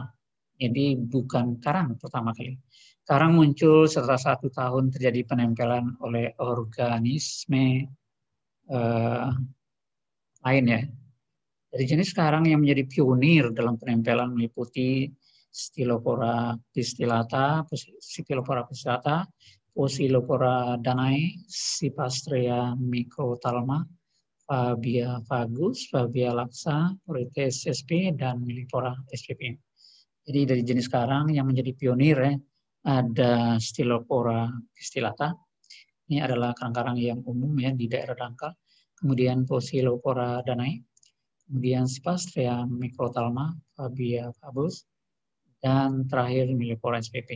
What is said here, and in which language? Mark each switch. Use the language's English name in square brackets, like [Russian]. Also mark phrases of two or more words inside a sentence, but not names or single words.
[Indonesian] Jadi bukan karang pertama kali. Karang muncul setelah 1 tahun terjadi penempelan oleh organisme lain ya. Dari jenis karang yang menjadi pionir dalam penempelan meliputi Stylopora pistillata, Poecilopora danae, Cypastrea microthalma, Fabia vagus, Fabia laxa, Orites sp, dan Millipora spp. Jadi dari jenis karang yang menjadi pionir ya, ada Stylopora pistillata. Ini adalah karang-karang yang umum ya di daerah dangkal. Kemudian Poecilopora danae, kemudian Cypastrea microthalma, Fabia vagus, dan terakhir Millipora spp.